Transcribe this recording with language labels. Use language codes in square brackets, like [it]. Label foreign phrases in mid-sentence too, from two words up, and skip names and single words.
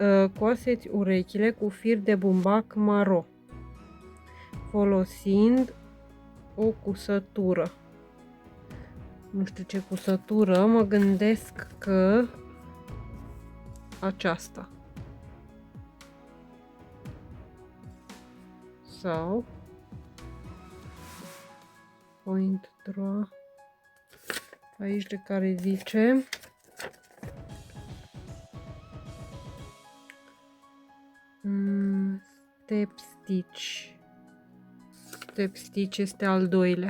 [ro] coaseți urechile cu fir de bumbac maro, folosind o cusătură. Nu știu ce cusătură, mă gândesc că aceasta. Sau [en] point draw. [ro] Aici de care zice [en] step stitch. Step stitch [ro] este al doilea.